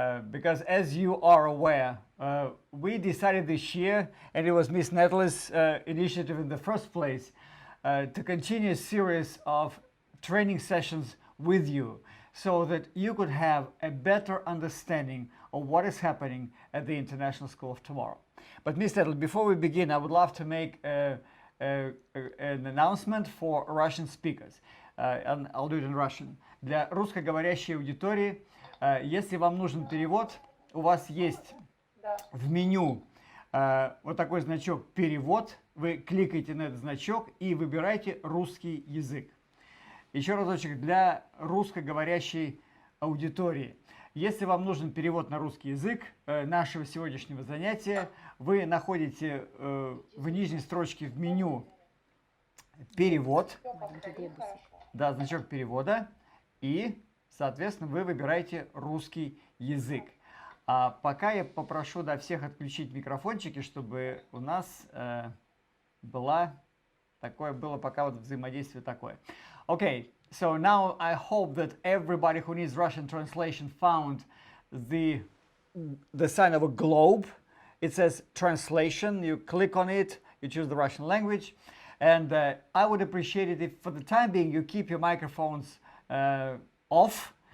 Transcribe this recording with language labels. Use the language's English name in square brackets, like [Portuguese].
[English] Because as you are aware, we decided this year, and it was Miss Natalie's initiative in the first place, to continue a series of training sessions with you so that you could have a better understanding of what is happening at the International School of Tomorrow. But Miss Natalie, before we begin, I would love to make an announcement for Russian speakers. And I'll do it in Russian. [Russian] Для русскоговорящей аудитории, если вам нужен перевод, у вас есть в меню вот такой значок «Перевод». Вы кликаете на этот значок и выбираете русский язык. Еще разочек для русскоговорящей аудитории. Если вам нужен перевод на русский язык нашего сегодняшнего занятия, вы находите в нижней строчке в меню «Перевод», да, значок перевода, и, соответственно, вы выбираете русский язык. А пока я попрошу всех отключить микрофончики, чтобы у нас было пока вот взаимодействие такое. [English] Okay, so now I hope that everybody who needs Russian translation found the sign of a globe. It says translation. You click on it, you choose the Russian language. And I would appreciate it if for the time being you keep your microphones off.